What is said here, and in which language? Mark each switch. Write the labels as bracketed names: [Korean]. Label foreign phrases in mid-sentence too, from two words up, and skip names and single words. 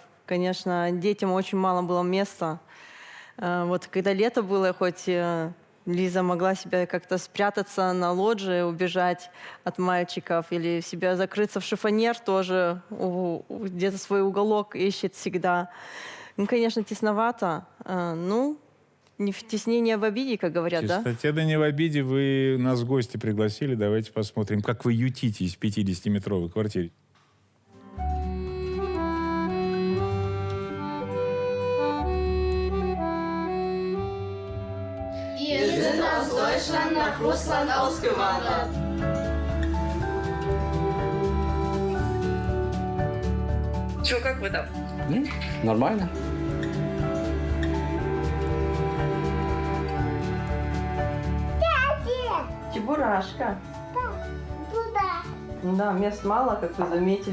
[Russian] Конечно, детям очень мало было места. Вот когда лето было, хоть Лиза могла себя как-то спрятаться на лоджии, убежать от мальчиков, или себя закрыться в шифонер тоже, где-то свой уголок ищет всегда. Ну, конечно, тесновато. Не в тесне, не в обиде, как говорят, да? Кстати, да не в обиде, вы нас в гости пригласили. Давайте посмотрим, как вы ютитесь в 50-метровой квартире. [German] Wir sind aus Deutschland nach Russland ausgewandert. [Russian] Че, как вы там? Нормально. Чебурашка. Да, мест мало, как вы заметили.